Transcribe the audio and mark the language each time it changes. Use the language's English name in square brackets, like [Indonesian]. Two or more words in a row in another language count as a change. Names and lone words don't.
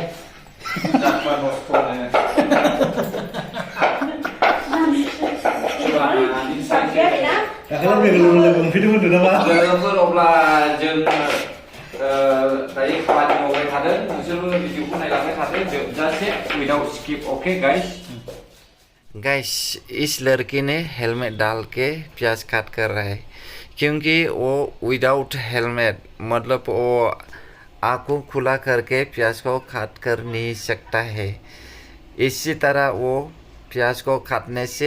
[Bodo] जाखा नस्थ'नो दाखालि लोगो मोनफैदोंमोन नामा लोगोफोर अब्ला जों दायो खामानि मावबाय थादों नोंसोरबो भिडिअखौ नायलांबाय थादों जोबजासे [English] without skip okay guys [Hindi] गाइस इस लड़के ने हेलमेट डाल के प्याज काट कर रहा है क्योंकि वो [English] without helmet [Hindi] मतलब वो आँखों खुला करके प्याज को काट कर नहीं सकता है इसी तरह वो प्याज को काटने से